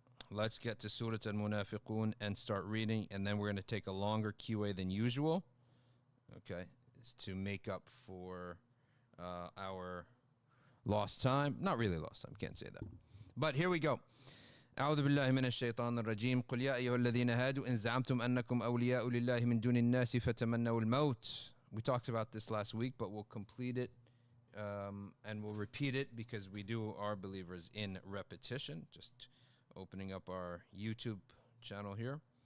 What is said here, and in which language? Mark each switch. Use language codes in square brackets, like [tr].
[en] Let's get to Surat al Munafiqoon and start reading, and then we're going to take a longer QA than usual. Okay. To make up for our lost time. Not really lost time, can't say that. But here we go. [ar] أعوذ بالله من الشيطان الرجيم قل يا أيها الذين هادوا إن زعمتم أنكم أولياء لله من دون الناس فتمنوا الموت. [en] We talked about this last week, but we'll complete it and we'll repeat it because we do our believers in repetition. Just opening up our YouTube channel here.